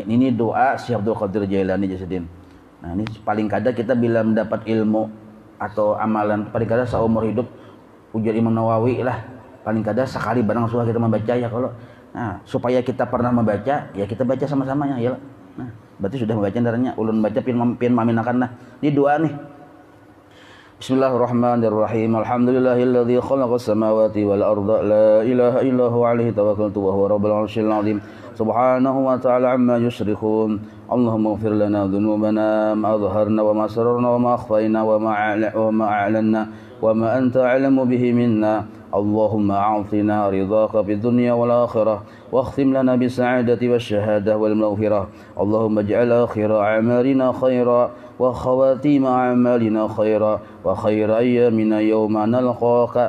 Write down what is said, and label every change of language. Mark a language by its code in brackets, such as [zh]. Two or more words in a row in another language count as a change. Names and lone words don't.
[bjn] Ini doa Syekh Abdul Qadir Jailani Jasidin. Nah, ini paling kada kita bila mendapat ilmu atau amalan, paling kada seumur hidup, ujar Imam Nawawi lah, paling kada sekali barang suah kita membaca ya. Kalau supaya kita pernah membaca, ya kita baca sama-samanya ya. Nah, berarti sudah membaca darahnya, ulun baca pin maminakan lah. Ini doa nih. [ar] بسم الله الرحمن الرحيم. الحمد لله الذي خلق السماوات والأرض لا إله إلا هو عليه توكلت وهو رب العرش العظيم. سبحانه وتعالى عما يشركون. اللهم اغفر لنا ذنوبنا ما أظهرنا وما أسررنا وما أخفينا وما أعلنا وما أنت أعلم به منا. اللهم أعطنا رضاك في الدنيا والآخرة واختم لنا بالسعادة والشهادة والمغفرة. اللهم اجعل آخر أعمالنا خيرا وخواتيم أعمالنا خيرا وخير أيامنا يوم نلقاك.